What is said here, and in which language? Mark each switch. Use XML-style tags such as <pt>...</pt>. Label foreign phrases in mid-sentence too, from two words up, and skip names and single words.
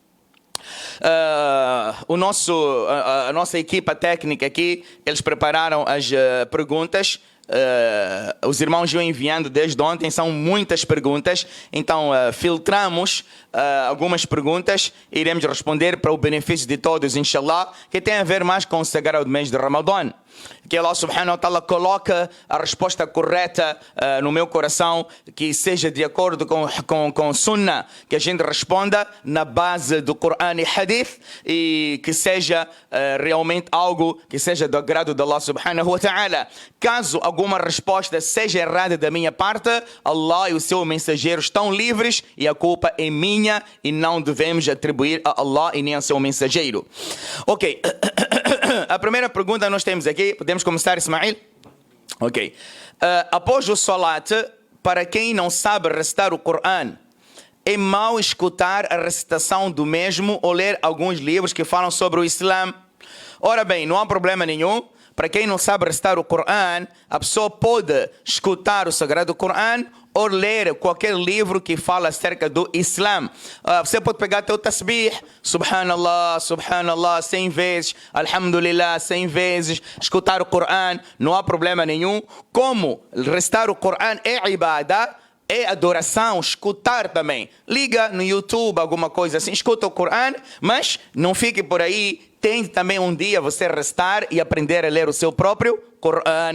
<pt>A nossa equipa técnica aqui, eles prepararam as perguntas. Os irmãos iam enviando desde ontem, são muitas perguntas, então filtramos algumas perguntas e iremos responder para o benefício de todos, inshallah, que tem a ver mais com o sagrado mês de Ramadã. Que Allah</pt> <ar>سبحانه وتعالى</ar> <pt>coloca a resposta correta no meu coração, que seja de acordo com Sunnah, que a gente responda na base do Coran e Hadith, e que seja realmente algo que seja do agrado de Allah</pt> <ar>سبحانه وتعالى.</ar> <pt>Caso alguma resposta seja errada da minha parte, Allah e o seu mensageiro estão livres e a culpa é minha, e não devemos atribuir a Allah e nem ao seu mensageiro. Ok. A primeira pergunta nós temos aqui, podemos começar, Ismail? Ok. Após o Salat, para quem não sabe recitar o Coran, é mau escutar a recitação do mesmo ou ler alguns livros que falam sobre o Islã? Ora bem, não há problema nenhum. Para quem não sabe recitar o Coran, a pessoa pode escutar o Sagrado Coran ou ler qualquer livro que fala acerca do Islã. Você pode pegar teu tasbih,</pt> <ar>سبحان الله، سبحان الله,</ar> <pt>100 vezes, alhamdulillah, 100 vezes, escutar o Corão, não há problema nenhum. Como recitar o Corão é ibadah, é adoração, escutar também. Liga no YouTube, alguma coisa assim, escuta o Corão, mas não fique por aí. Tente também um dia você recitar e aprender a ler o seu próprio Corão.</pt>